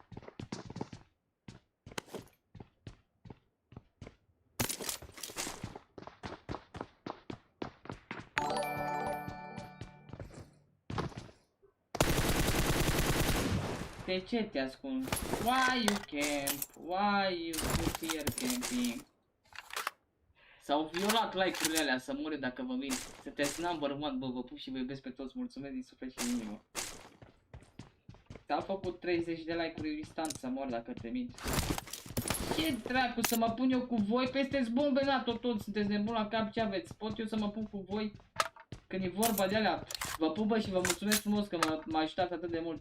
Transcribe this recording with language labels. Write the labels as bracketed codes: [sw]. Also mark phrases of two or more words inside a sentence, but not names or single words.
[ro] De ce te ascunzi? [en] Why you camp? Why you put here camping? [ro] S-au violat like-urile alea, să mure dacă vă mint. Sunteți [en] number one, [ro] bă, vă pup și vă iubesc pe toți, mulțumesc din suflet și din inimă. S-au făcut 30 de like-uri instant, să mor dacă te mint. Ce dracu, să mă pun eu cu voi? Peste-ți bombe NATO toți, sunteți nebun la cap, ce aveți? Pot eu să mă pun cu voi? Când e vorba de alea, vă pupă și vă mulțumesc frumos că m-a ajutat atât de mult.